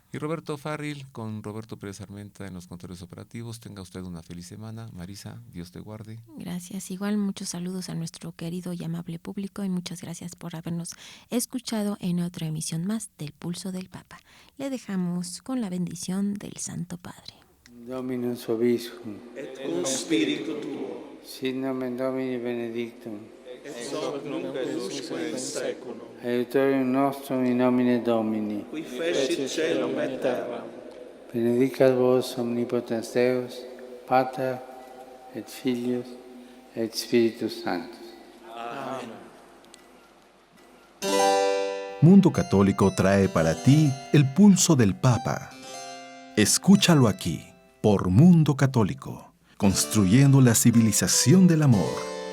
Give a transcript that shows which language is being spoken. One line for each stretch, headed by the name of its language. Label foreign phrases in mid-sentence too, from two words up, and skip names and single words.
Spanish: y Roberto Farril, con Roberto Pérez Armenta en los controles operativos. Tenga usted una feliz semana. Marisa, Dios te guarde. Gracias. Igual muchos saludos a nuestro querido y amable público y muchas gracias por habernos escuchado en otra emisión más del Pulso del Papa. Le dejamos con la bendición del Santo Padre.
Latin: Dominus vobiscum, et cum spiritu tuo, sit nomen Domini benedictum, et hoc nunc et usque in seculum. Aiutorium nostrum in nomine Domini, Qui fecit caelum et terram. benedicat vos omnipotens Deus, Pater et Filius et Spiritus Sanctus.
Spanish: Amén. Mundo Católico trae para ti el Pulso del Papa. Escúchalo aquí, por Mundo Católico, construyendo la civilización del amor.